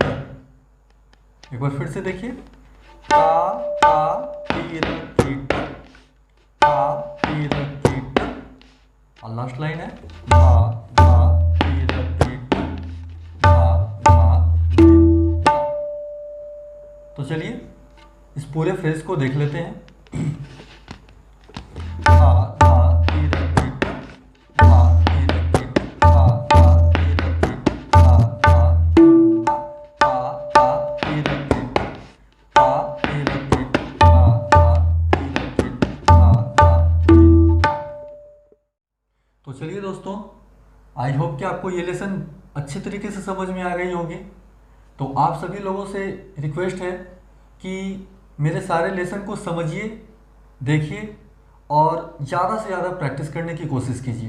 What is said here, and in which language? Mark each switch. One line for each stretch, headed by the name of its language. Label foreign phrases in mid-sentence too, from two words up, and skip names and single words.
Hindi: एक बार फिर से देखिए ता तिरकिट तिरकिट, और
English: last line
Hindi: है धा तिरकिट धा धिना। तो चलिए इस पूरे फ्रेज को देख लेते हैं। धा तिरकिट धा तिरकिट धा तिरकिट धा तुन्ना ता तिरकिट तिरकिट धा तिरकिट धा धिना। तो चलिए दोस्तों,
English: I hope
Hindi: कि आपको ये लेसन अच्छे तरीके से समझ में आ गई होगी। तो आप सभी लोगों से रिक्वेस्ट है कि मेरे सारे लेसन को समझिए, देखिए और ज़्यादा से ज़्यादा प्रैक्टिस करने की कोशिश कीजिए।